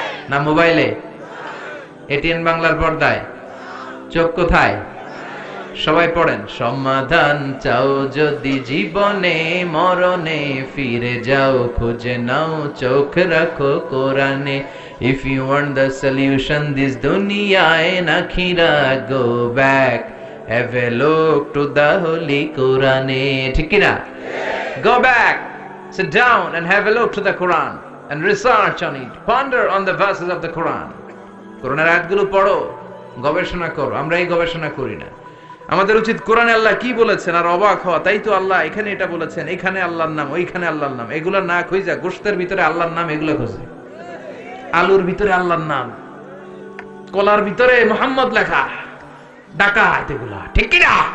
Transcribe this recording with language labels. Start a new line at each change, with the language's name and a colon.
Bangla: না মোবাইলে, এটিএন বাংলার পর্দায়? চোখ কোথায়? সবাই পড়েন, সমাধান চাও যদি জীবনে, মরণে ফিরে যাও, খুঁজে নাও চোখ রাখো কোরআনে।
English: If you want the solution this dunya and akhirah, go back, have a look to the holy Quran.
Bangla: ঠিক কি না?
English: Go back, sit down and have a look to the Quran and research on it, ponder on the verses of the Quran.
Bangla: কোরআনের আয়াতগুলো পড়ো, গবেষণা করো। আমরা এই গবেষণা করি না। আমাদের উচিত কোরআনে আল্লাহ কি বলেছেন আর অবাক হওয়া, তাই তো আল্লাহ এখানে এটা বলেছেন, এখানে আল্লাহর নাম, ওইখানে আল্লাহর নাম। এগুলো না খুঁজা গোশতের ভিতরে আল্লাহর নাম এগুলো খুঁজে, আলুর ভিতরে আল্লাহর নাম, কলার ভিতরে মুহাম্মদ লেখা, ডাকাত এগুলা, ঠিক কি না?